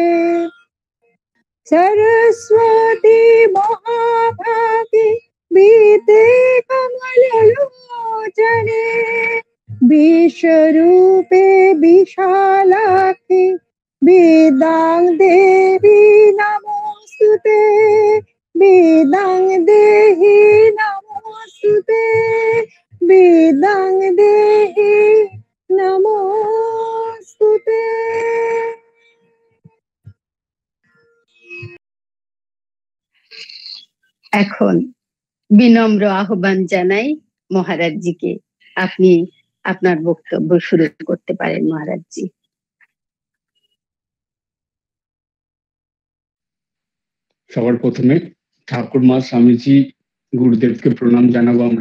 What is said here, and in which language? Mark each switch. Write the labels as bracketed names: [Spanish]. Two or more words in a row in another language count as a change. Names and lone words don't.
[Sanskrit] सरस्वती महाभागे बीते कमललोचने, विश्वरूपे विशालाक्षि वेदां देवी नमोस्तुते, वेदां देहि नमोस्तुते, वेदां देहि नमोस्तुते। [Bangla] এখন বিনম্র আহ্বান জানাই মহারাজজিকে, আপনি আপনার বক্তব্য শুরু করতে পারেন মহারাজজি। সবার প্রথমে ঠাকুরমা স্বামীজি গুরুদেবকে প্রণাম জানাবো আমরা।